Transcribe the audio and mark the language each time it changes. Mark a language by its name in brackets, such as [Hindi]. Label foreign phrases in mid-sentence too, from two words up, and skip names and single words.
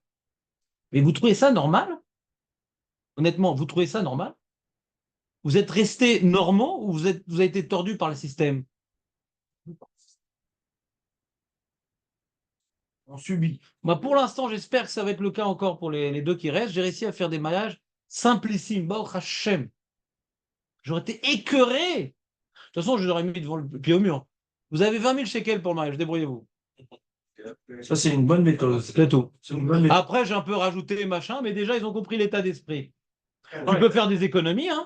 [French] Mais vous trouvez ça normal? Honnêtement, vous trouvez ça normal? Vous êtes restés normaux ou vous avez été tordus par le système? On subit. Moi, pour l'instant, j'espère que ça va être le cas encore pour les deux qui restent. J'ai réussi à faire des mariages simplissimes. [Hebrew] ברוך השם. [French] J'aurais été écœuré. De toute façon, je l'aurais mis devant le pied au mur. Vous avez 20 000 shekels pour le mariage, débrouillez-vous. Ça, c'est une bonne méthode. C'est tout. C'est une bonne méthode. Après, j'ai un peu rajouté machin, mais déjà, ils ont compris l'état d'esprit. Tu peux faire des économies, hein.